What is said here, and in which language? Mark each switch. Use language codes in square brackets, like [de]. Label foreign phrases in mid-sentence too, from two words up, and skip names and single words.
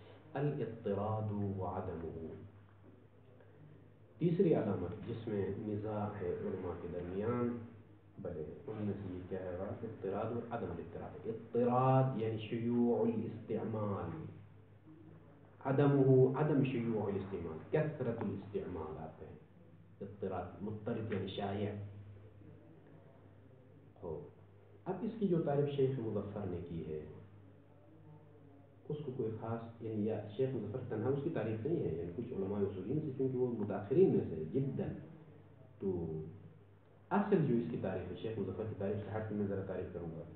[ar] الاضطراد وعدمه. [ur] تیسری علامت جس میں نزاع ہے علماء کے درمیان، بلے ان میں سے یہ کیا ہے اضطراد اور [ar] عدم الاضطراد. اضطراد یعنی شیوع الاستعمال، عدمه عدم شیوع الاستعمال، کثرت الاستعمال [ur] آتے ہیں. اضطراد مضطرد یعنی شائع ہو. اب اس کی جو تعریف شیخ مظفر نے کی ہے اس کو کوئی خاص یعنی یا شیخ مظفر تنہا اس کی تعریف نہیں ہے، یعنی کچھ علماء اصولین سے، چونکہ وہ متاخرین میں سے جدا، تو اصل جو اس کی تعریف ہے شیخ مظفر کی تعریف سے ہٹ میں ذرا تعریف کروں گا.